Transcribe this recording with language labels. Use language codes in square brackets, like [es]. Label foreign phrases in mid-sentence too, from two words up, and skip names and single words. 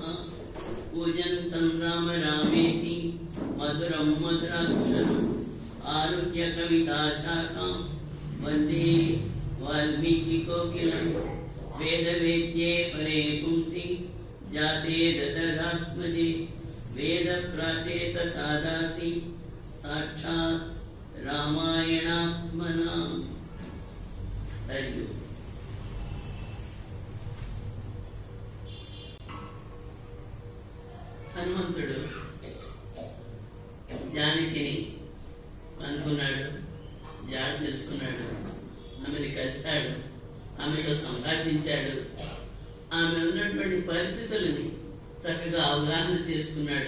[sa] पूजन्तं राम रामेति मधुरं मधुराक्षरम् आरुह्य कविताशाखां वन्दे वाल्मीकिकोकिलं। वेदवेद्ये परे पुंसि जाते दशरथात्मजे वेदप्राचेतसादासि साक्षात् रामायणात्मना। हरि ओम्। [te] హనుమంతుడు జానకిని అనుకున్నాడు, జాడ తెలుసుకున్నాడు, ఆమెను కలిశాడు, ఆమెతో సంభాషించాడు, ఆమె ఉన్నటువంటి పరిస్థితులని చక్కగా అవగాహన చేసుకున్నాడు.